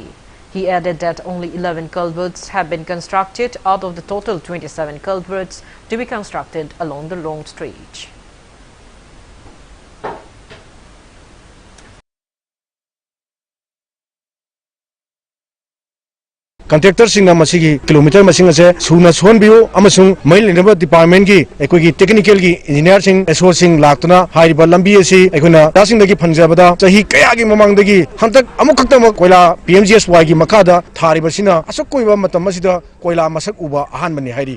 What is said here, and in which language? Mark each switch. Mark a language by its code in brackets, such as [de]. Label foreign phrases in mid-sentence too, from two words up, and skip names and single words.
[en] He added that only 11 culverts have been constructed out of the total 27 culverts to be constructed along the long stretch. [mni] Contractor sing na masigi kilometer masing ase suna son biu amasung mail [en] labor department [mni] gi ekoi gi technical gi engineer sing SO sing laktuna haiba lambi asi ekona dasing dagi phangjabada chahi kaya gi mamang dagi hantak amuk khakta koila PMGSY gi makada thari basina asok koiba matam masida koila masak uba ahan mani hairi